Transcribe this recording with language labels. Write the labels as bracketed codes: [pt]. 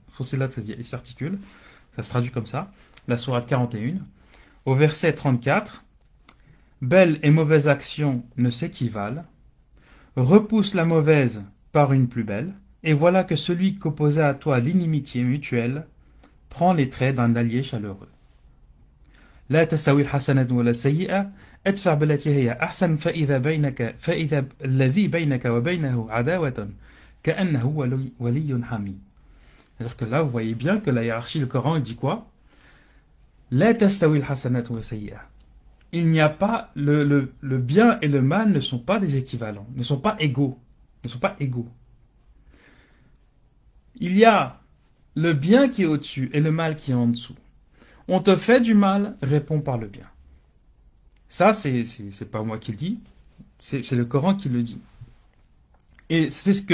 [fr] Fussilat, ça se dit il s'articule, ça se traduit comme ça. La sourate 41. Au verset 34, belle et mauvaise action ne s'équivalent, repousse la mauvaise par une plus belle, et voilà que celui qu'opposait à toi l'inimitié mutuelle prend les traits d'un allié chaleureux. [ar] لا تستوي الحسنة ولا السيئة ادفع بالتي هي أحسن فإذا الذي بينك وبينه عداوة كأنه ولي حميم. [fr] C'est-à-dire que là, vous voyez bien que la hiérarchie du Coran, il dit quoi? [ar] لا تستوي الحسنة ولا السيئة. [fr] Il n'y a pas le bien et le mal ne sont pas des équivalents, ne sont pas égaux, ne sont pas égaux. Il y a le bien qui est au-dessus et le mal qui est en dessous. On te fait du mal, réponds par le bien. Ça, c'est pas moi qui le dis, c'est le Coran qui le dit. Et c'est